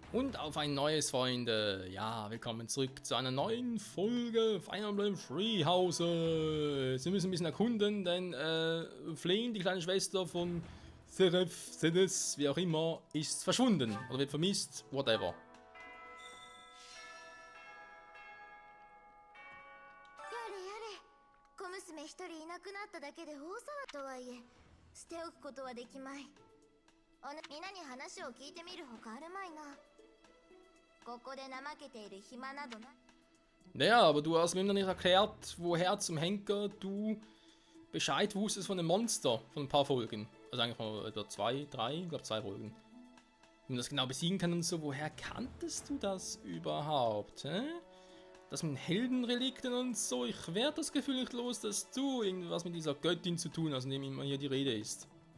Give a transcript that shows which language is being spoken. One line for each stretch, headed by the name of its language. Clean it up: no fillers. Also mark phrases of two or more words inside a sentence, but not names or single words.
German: Und auf ein neues, Freunde. Ja, willkommen zurück zu einer neuen Folge Fire Emblem Three Houses. Wir müssen ein bisschen erkunden, denn Flynn, die kleine Schwester von Seraph, Cedes, wie auch immer, ist verschwunden oder wird vermisst, whatever.
Japanese: 皆に話を聞いてみるほかあるまいな。ここで怠けている暇などな。
German: Naja, aber du hast mir noch nicht erklärt, woher zum Henker du Bescheid wusstest von dem Monster von ein paar Folgen. Also eigentlich mal etwa 2, 3, ich glaube 2 Folgen. Wie man das genau besiegen kann und so, woher kanntest du das überhaupt? Hä? Das mit Heldenrelikten und so, ich werde das Gefühl nicht los, dass du irgendwas mit dieser Göttin zu tun hast, in dem immer hier die Rede ist.